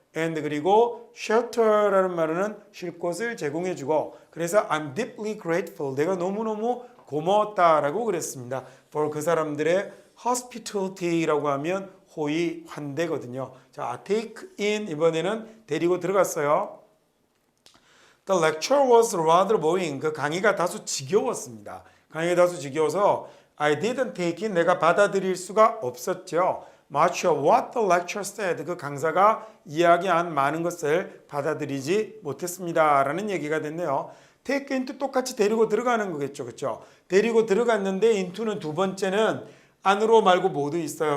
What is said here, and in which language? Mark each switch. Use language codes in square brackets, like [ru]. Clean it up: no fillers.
[ko] and 그리고 shelter라는 말은 쉴 곳을 제공해주고 그래서 [en] I'm deeply grateful [ko] 내가 너무너무 고마웠다라고 그랬습니다. for 그 사람들의 hospitality라고 하면 호의 환대거든요. 자, take in 이번에는 데리고 들어갔어요. [en] The lecture was rather boring. [ko] 그 강의가 다소 지겨웠습니다. 강의가 다소 지겨워서 [en] I didn't take in [ko] 내가 받아들일 수가 없었죠. [en] Much of what the lecture said [ko] 그 강사가 이야기한 많은 것을 받아들이지 못했습니다 라는 얘기가 됐네요. take into 똑같이 데리고 들어가는 거겠죠. 그렇죠? 데리고 들어갔는데 into는 두 번째는 안으로 말고 모두 있어요.